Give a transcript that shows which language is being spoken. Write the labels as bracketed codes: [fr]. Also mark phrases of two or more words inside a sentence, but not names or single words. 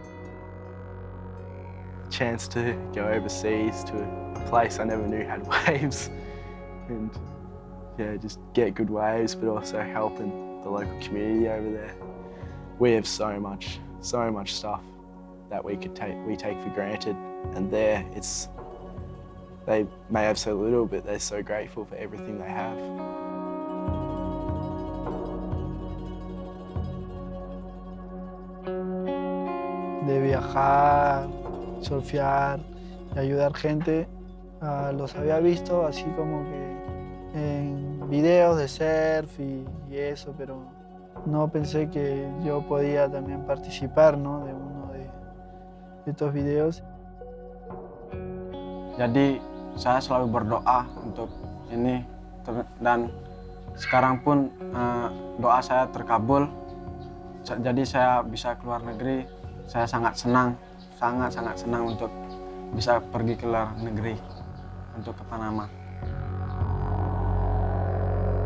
[en] Chance to go overseas to a place I never knew had waves, and yeah, just get good waves, but also helping the local community over there. We have so much stuff that we take for granted, and there they may have so little, but they're so grateful for everything they have. [es] De viajar, surfear y ayudar gente. Los había visto así como que en videos de surf y eso, pero no pensé que yo podía también participar, ¿no? de uno de estos videos. [id] Jadi saya selalu berdoa untuk ini, dan sekarang pun doa saya terkabul. Jadi saya bisa keluar negeri. Saya sangat senang untuk bisa pergi ke luar negeri, untuk ke Panama.